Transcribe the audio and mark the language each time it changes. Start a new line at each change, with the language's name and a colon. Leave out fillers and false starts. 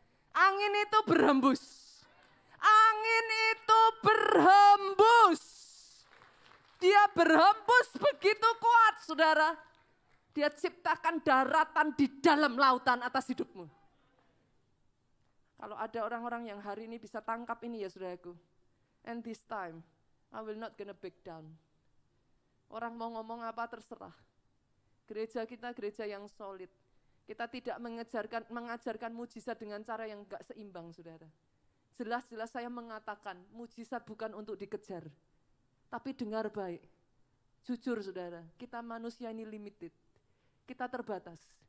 Indonesian: Angin itu berembus. Angin itu berhembus. Dia berhembus begitu kuat saudara. Dia ciptakan daratan di dalam lautan atas hidupmu. Kalau ada orang-orang yang hari ini bisa tangkap ini ya saudaraku.
English: And this time, I will not gonna back down.
Indonesian: Orang mau ngomong apa terserah. Gereja kita gereja yang solid. Kita tidak mengajarkan mujizat dengan cara yang gak seimbang saudara. Jelas-jelas saya mengatakan mujizat bukan untuk dikejar. Tapi dengar baik. Jujur saudara, kita manusia ini limited. Kita terbatas.